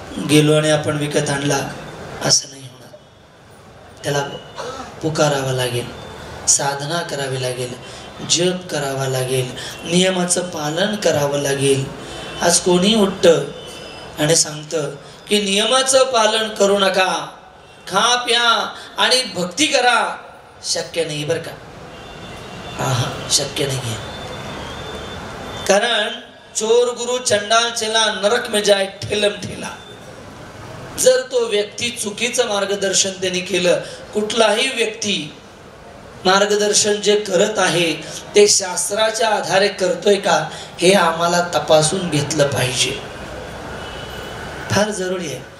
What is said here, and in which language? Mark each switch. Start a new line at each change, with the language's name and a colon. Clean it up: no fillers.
Marathi: गेलो आणि आपण विकत आणला असं नाही होणार. त्याला पुकारावा लागेल, साधना करावी लागेल, जप करावा लागेल, नियमाचं पालन करावं लागेल. आज कोणी उठतं आणि सांगतं की नियमाचं पालन करू नका, खा प्या आणि भक्ती करा. शक्य नाही बरं का. हा शक्य नाही आहे.
Hindi: कारण चोर गुरु चंडाल चेला नरक में जाए ठेलम ठेला.
Marathi: जर तो व्यक्ती चुकीचं मार्गदर्शन त्यांनी केलं, कुठलाही व्यक्ती मार्गदर्शन जे करत आहे ते शास्त्राच्या आधारे करतोय का हे आम्हाला तपासून घेतलं पाहिजे. फार जरुरी आहे.